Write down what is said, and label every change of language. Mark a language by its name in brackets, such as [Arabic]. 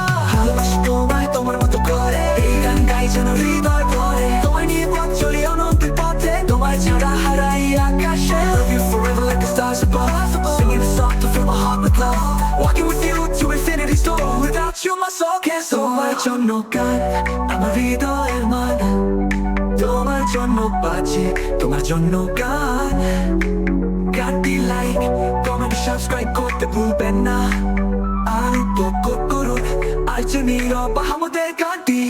[Bangla] ভালোবাসি তোমায়, তোমার মতো করে, এই গান গাই যেন হৃদয় ভরে। তোমায় নিয়ে পথ চলি অনন্তের পথে, তোমায় ছাড়া হারাই আকাশে। [English] Love you forever like the stars above, singing a song to fill my heart with love. Walking with you to infinity's door, without you my soul can't soar. [Bangla] তোমার জন্য গান আমার হৃদয়ের মান, তোমার জন্য বাজে, তোমার জন্য গান। গানটি লাইক কমেন্ট সাবস্ক্রাইব করতে ভুলবেন না। আর উপভোগ করুন আজ নীরব আহমদের গানটি।